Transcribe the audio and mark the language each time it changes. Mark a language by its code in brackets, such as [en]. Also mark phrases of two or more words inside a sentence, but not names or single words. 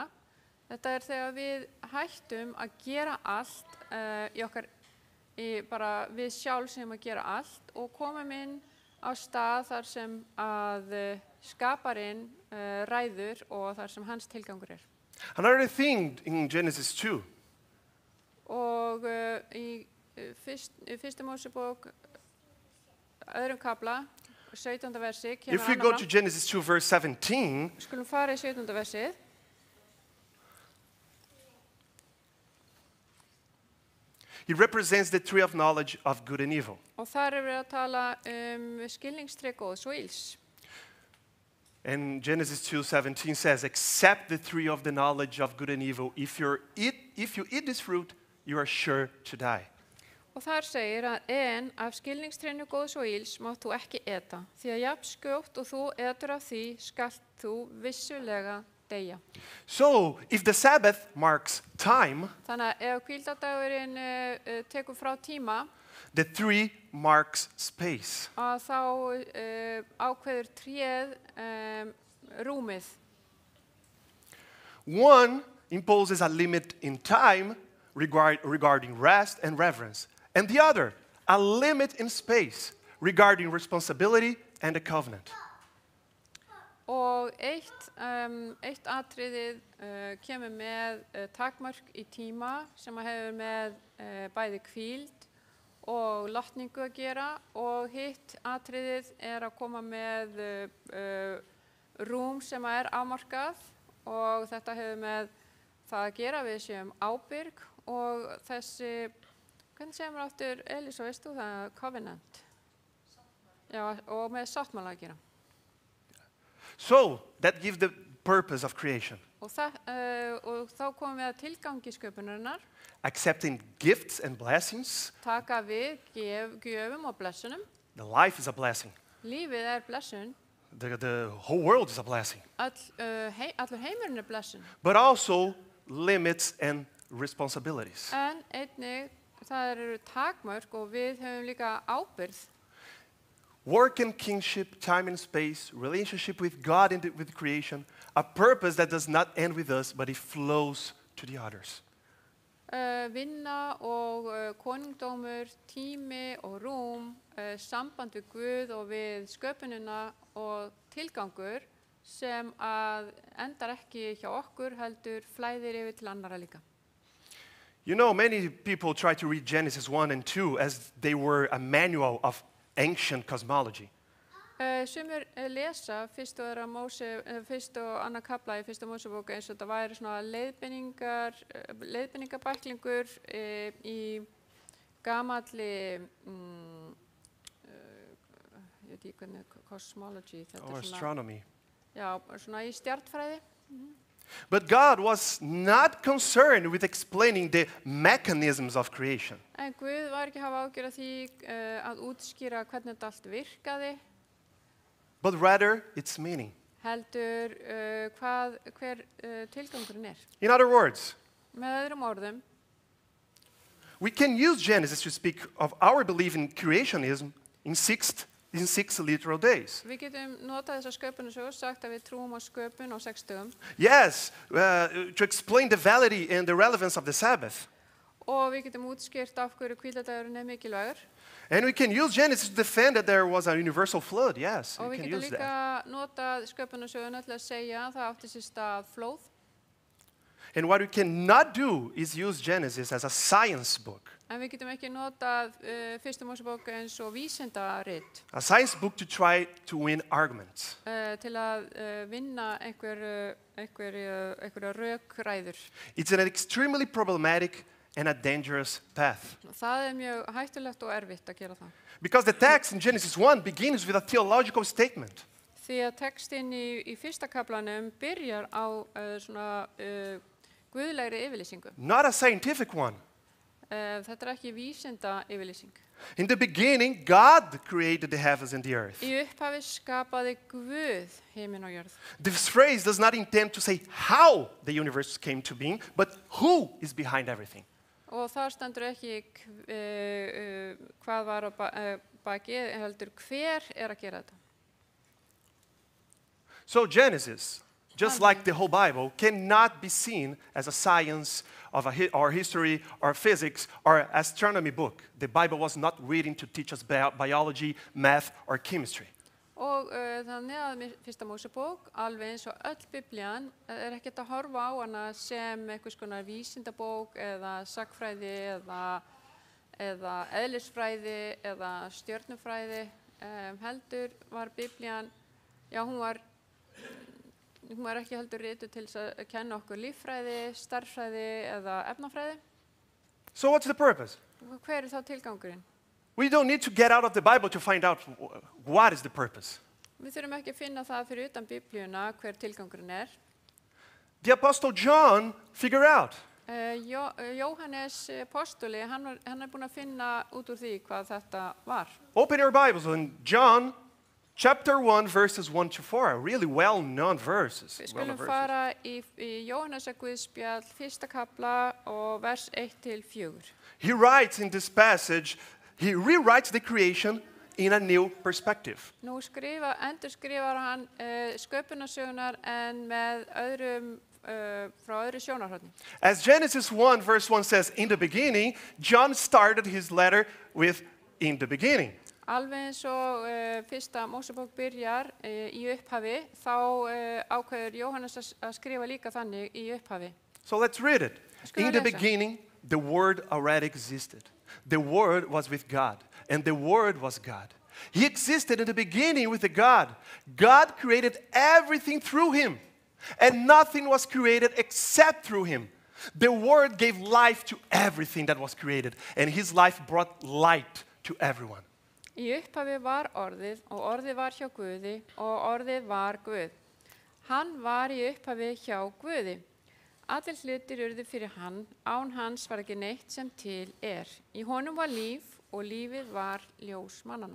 [is] Þetta þegar við hættum að gera allt í okkar, bara við sjálf sem að gera allt og komum inn á stað þar sem að skaparinn ræður og þar sem hans tilgangur [en] Another thing in Genesis 2. [is] Og í fyrstu Mósebók öðrum kafla 17. versi kemur [en] If we go to Genesis 2 verse 17, [is] skulum fara í 17. versið. [en] it represents the tree of knowledge of good and evil. [is] Og þar við að tala skilningstré góðs og ills. [en] And Genesis 2:17 says, "Accept the tree of the knowledge of good and evil. If you eat this fruit, you are sure to die." [is] Og þar segir að en af skilningstrénu góðs og ills mátt þú ekki eta, því að jafn skjótt og þú etur af því skalt þú vissulega deyja. [en] So, if the Sabbath marks time, [is] Þannig að ef hvíldardagurinn tekur frá tíma, [en] the tree marks space. [is] að þá ákveður tréð rúmið. [en] One imposes a limit in time regarding rest and reverence, and the other, a limit in space regarding responsibility and a covenant. [is] Og eitt atriðið kemur með takmörk í tíma sem hefur með bæði hvíld og lotningu að gera og hitt atriðið að koma með rúm sem afmarkað og þetta hefur með það að gera við séum ábyrg og þessi, hvernig segir maður aftur, Elís, veist þú það, covenant? Já, og með sáttmála að gera. [en] So, that gives the purpose of creation. [is] Og þá komum við að tilgangi sköpunarinnar. [en] Accepting gifts and blessings. [is] Taka við gjöfum og blessunum. [en] The life is a blessing. [is] Lífið blessun. [en] The whole world is a blessing. [is] Allur heimurinn blessun. [en] But also limits and responsibilities. [is] En einnig það eru takmörk og við höfum líka ábyrgð. [en] Work and kingship, time and space, relationship with God and with creation, a purpose that does not end with us, but it flows to the others. [is] Vinna og konungdómur, tími og rúm, samband við Guð og við sköpunina og tilgangur sem að endar ekki hjá okkur heldur flæðir yfir til annara líka. [en] You know, many people try to read Genesis 1 and 2 as they were a manual of ancient cosmology. [is] Sumir lesa fyrst og annar kafla í fyrstu Mósebók eins og þetta væri svona leiðbeiningabæklingur í gamalli ég veit ekki hvernig cosmology þetta [en] Or astronomy. [is] Já, svona í stjarnfræði. [en] But God was not concerned with explaining the mechanisms of creation. [is] En Guð var ekki að hafa ágjör af því að útskýra hvernig þetta allt virkaði. [en] but rather its meaning. [is] heldur hver tilgangurinn er. [en] In other words, [is] Með öðrum orðum, [en] we can use Genesis to speak of our belief in creationism in six literal days. [is] við getum notað þessa sköpunarsögu, sagt að við trúum á sköpun á 6 dögum [en] Yes, to explain the validity and the relevance of the Sabbath. [is] og við getum útskýrt af hverju hvíldardagurinn er mikilvægur. [en] And we can use Genesis to defend that there was a universal flood. Yes, [is] Og [en] we [is] við [en] can [is] getum [en] use [is] líka [en] that. [is] notað sköpunarsöguna til að segja að það átti sér stað flóð. [en] And what we cannot do is use Genesis as a science book. [is] En við getum ekki notað fyrstu Mósebók eins og vísindarit [en] A science book to try to win arguments. [is] til að vinna einhverja rökræður. [en] It's an extremely problematic and a dangerous path. [is] Það er mjög hættulegt og erfitt að gera það. [en] Because the text in Genesis 1 begins with a theological statement. [is] Því að textinn í fyrsta kaplanum byrjar á svona guðlegri yfirlýsingu. [en] Not a scientific one. [is] Þetta er ekki vísinda yfirlýsing. [en] In the beginning, God created the heavens and the earth. [is] Í upphafi skapaði Guð heiminn og jörð. [en] This phrase does not intend to say how the universe came to being, but who is behind everything. [is] Og þar stendur ekki hvað var á baki, heldur hver er að gera þetta. [en] So Genesis, just like the whole Bible, cannot be seen as a science of or history or physics or astronomy book. The Bible was not written to teach us biology, math, or chemistry. [is] Og þannig að fyrsta Mósebók, alveg eins og öll Biblían, er ekkert að horfa á hana sem einhvers konar vísindabók eða sagnfræði eða eðlisfræði eða stjörnufræði. Heldur var Biblían, já hún var ekki heldur rituð til að kenna okkur líffræði, stærðfræði eða efnafræði. [en] So what's the purpose? [is] Hver er þá tilgangurinn? [en] We don't need to get out of the Bible to find out what is the purpose. [is] Við þurfum ekki að finna það fyrir utan Biblíuna hver tilgangurinn er. [en] The Apostle John figured out. [is] Jóhannes apostoli, hann er búinn að finna út úr því hvað þetta var. [en] Open your Bibles in John chapter 1 verses 1 to 4, really well-known verses. [is] Við skulum fara í Jóhannesar Guðspjall, fyrsta kapla og vers 1 til 4. [en] He writes in this passage, he rewrites the creation in a new perspective. [is] Nú endurskrifar hann sköpunarsögunar en með frá öðru sjónarhorni. [en] As Genesis 1 verse 1 says, in the beginning, John started his letter with in the beginning. [is] Alveg eins og fyrsta Mósebók byrjar í upphafi, þá ákveður Jóhannes að skrifa líka þannig í upphafi. [en] So let's read it. In the [is] lesa. [en] beginning, the Word already existed. The Word was with God, and the Word was God. He existed in the beginning with the God. God created everything through him, and nothing was created except through him. The Word gave life to everything that was created, and his life brought light to everyone. [is] Í upphafi var orðið og orðið var hjá Guði og orðið var Guð. Hann var í upphafi hjá Guði. Allir hlutir urðu fyrir hann, án hans var ekki neitt sem til er. Í honum var líf og lífið var ljós mannanna.